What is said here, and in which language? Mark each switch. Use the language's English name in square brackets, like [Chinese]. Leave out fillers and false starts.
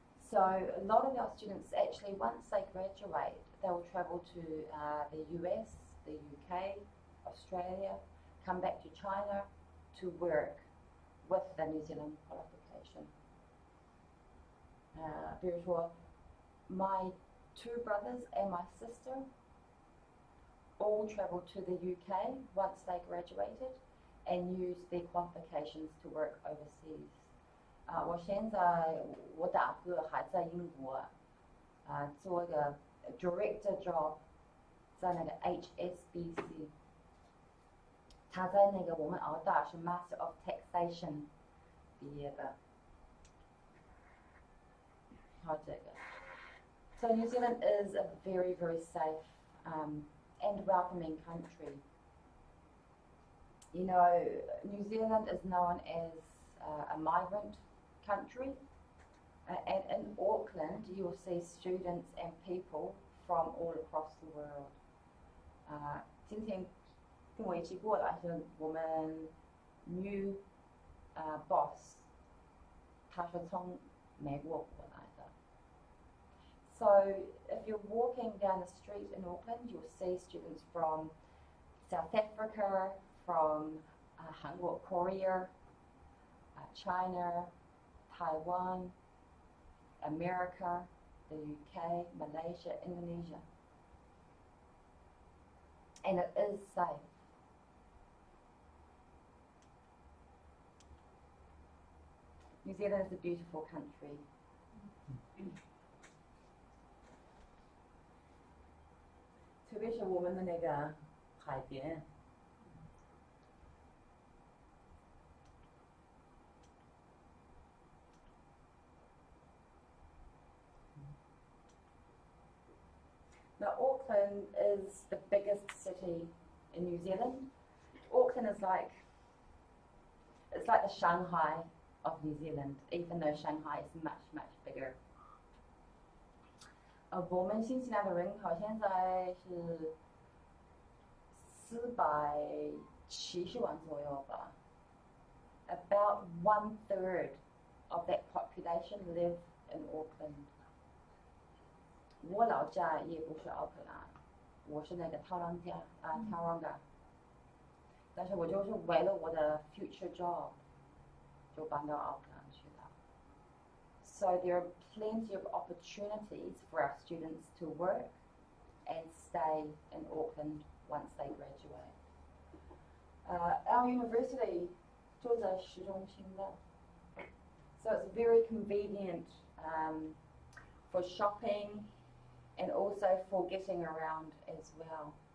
[English] So a lot of our students actually, once they graduate, they will travel to the US, the UK, Australia, come back to China to work with the New Zealand qualification. [Chinese] 比如说 [English] my 2 brothers and my sister all traveled to the UK once they graduated and used their qualifications to work overseas. [Chinese] 我现在我大哥还在英国，做一个 [English] director job， [Chinese] 在那个 HSBC。他在那个我们澳大是 Master of Taxation 毕业的。好，这个。 [English] So New Zealand is a very very safe and welcoming country. You know, New Zealand is known as a migrant country, and in Auckland you will see students and people from all across the world. [Chinese] 今天跟我一起过来是我们 [English] new boss， [Chinese] 他是从美国过来的。 [English] So if you're walking down the street in Auckland, you'll see students from South Africa, from Hanwha, Korea, China, Taiwan, America, the UK, Malaysia, Indonesia. And it is safe. New Zealand is a beautiful country. [Chinese] 特别是我们的那个海边。 [English] Now, Auckland is the biggest city in New Zealand. Auckland is it's like the Shanghai of New Zealand, even though Shanghai is much, much bigger. [Chinese] 我们新西兰的人口现在是470万左右吧。 [English] About 1/3 of that population live in Auckland. [Chinese] 我老家也不是奥克兰，我是那个Tauranga。但是我就是为了我的 [English] future job [Chinese] 就搬到奥克兰去了。 [English] So there are plenty of opportunities for our students to work and stay in Auckland once they graduate. Our university [Chinese] 就在市中心的 [English] so it's very convenient for shopping and also for getting around as well.